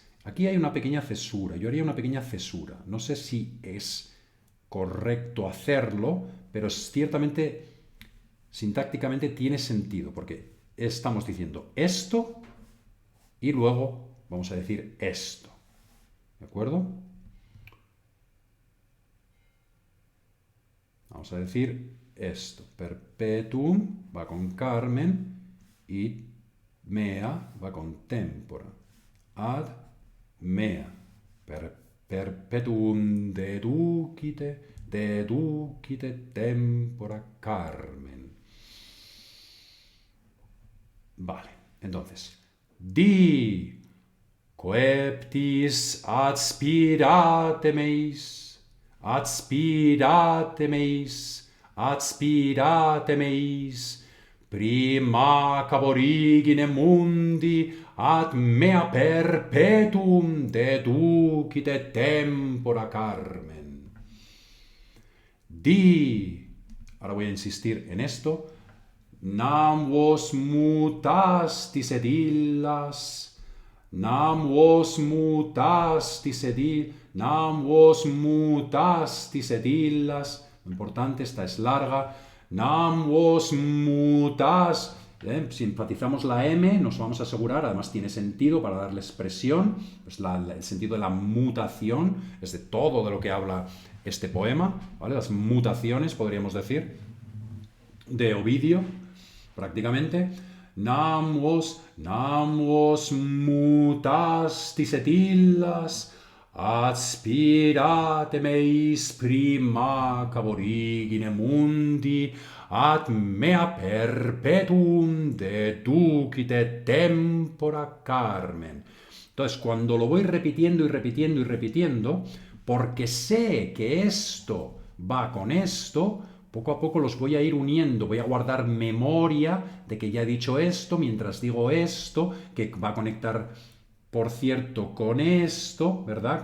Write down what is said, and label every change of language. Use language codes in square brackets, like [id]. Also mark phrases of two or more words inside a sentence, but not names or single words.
[es] Aquí hay una pequeña cesura, yo haría una pequeña cesura. No sé si es correcto hacerlo, pero ciertamente, sintácticamente tiene sentido, porque estamos diciendo esto y luego vamos a decir esto. ¿De acuerdo? Vamos a decir esto. Perpetuum va con Carmen y mea va con tempora. [la] Ad mea. Perpetuum deducite tempora Carmen. [es] Vale, entonces. [la] Di coeptis adspirate meis. Adspirate meis, prima caborigine mundi, ad mea perpetuum deducite tempora Carmen. Di, [es] ahora voy a insistir en esto, [la] nam vos mutastis ed illas, nam vos mutastis ed illas. [es] Lo importante, esta es larga. [la] Nam vos mutas. [es] Si enfatizamos la M, nos vamos a asegurar, además tiene sentido para darle expresión, pues el sentido de la mutación, es de todo de lo que habla este poema, ¿vale? Las mutaciones, podríamos decir, de Ovidio, prácticamente. [la] Nam vos mutastis et illas, adspirate meis prima caborigine mundi, ad mea perpetuum deducite tempora Carmen. [es] Entonces, cuando lo voy repitiendo y repitiendo y repitiendo, porque sé que esto va con esto, poco a poco los voy a ir uniendo, voy a guardar memoria de que ya he dicho esto, mientras digo esto, que va a conectar, por cierto, con esto, ¿verdad?